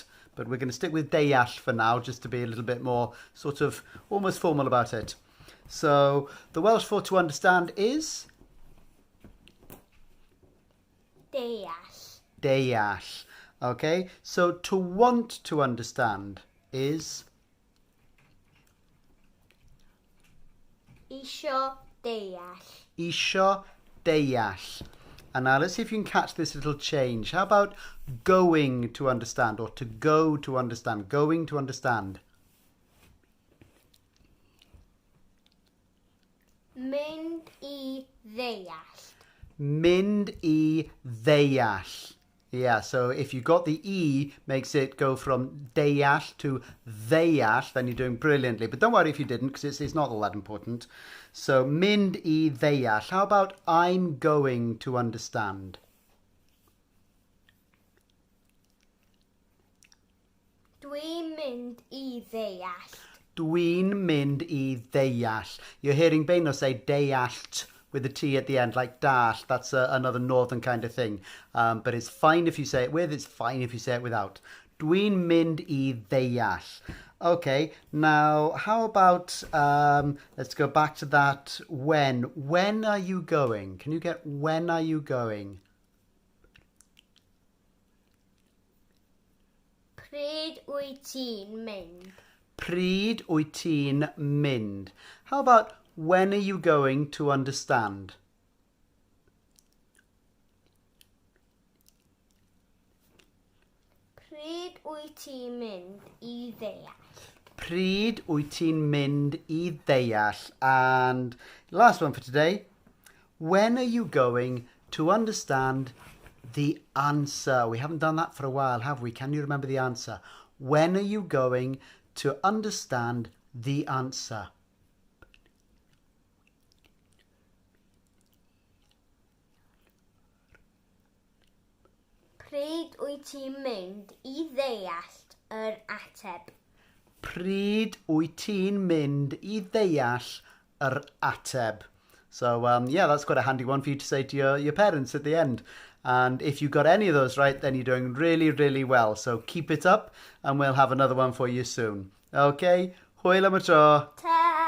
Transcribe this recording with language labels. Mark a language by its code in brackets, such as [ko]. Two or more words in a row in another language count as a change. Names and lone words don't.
[en] But we're going to stick with deall for now, just to be a little bit more sort of almost formal about it. So the Welsh for to understand is? [cy] Deall. Deall. [en] Okay, so to want to understand is? [cy] Isio deall. Isio deall. [en] And now let's see if you can catch this little change. How about going to understand, or to go to understand? Going to understand. [cy] Mynd I ddeall. Mynd I ddeall. [en] Yeah, so if you got the E, makes it go from deall to ddeall, then you're doing brilliantly. But don't worry if you didn't, because it's not all that important. So [cy] mynd I ddeall. [en] How about I'm going to understand? [cy] Dwi'n mynd I ddeall. Dwi'n mynd I ddeall. [en] You're hearing Beino say deallt with the T at the end, like dash. That's another northern kind of thing. But it's fine if you say it with, it's fine if you say it without. [cy] Dwi'n mynd I ddeall. [en] Okay, now how about, let's go back to that when. When are you going? Can you get when are you going? [cy] Pryd wyt ti'n mynd? Pryd wyt ti'n mynd? [en] How about when are you going to understand? [cy] Pryd wyt ti'n mynd I ddeall? Pryd wyt ti'n mynd I ddeall? [en] And last one for today. When are you going to understand the answer? We haven't done that for a while, have we? Can you remember the answer? When are you going to understand the answer? [cy] Pryd wyt ti'n mynd I ddeall ateb? Pryd wyt ti'n mynd I ddeall ateb? [en] So, yeah, that's quite a handy one for you to say to your parents at the end. And if you got any of those right, then you're doing really, really well. So keep it up, and we'll have another one for you soon. [cy] Okay? Hwyl am y tro. [en] Ta!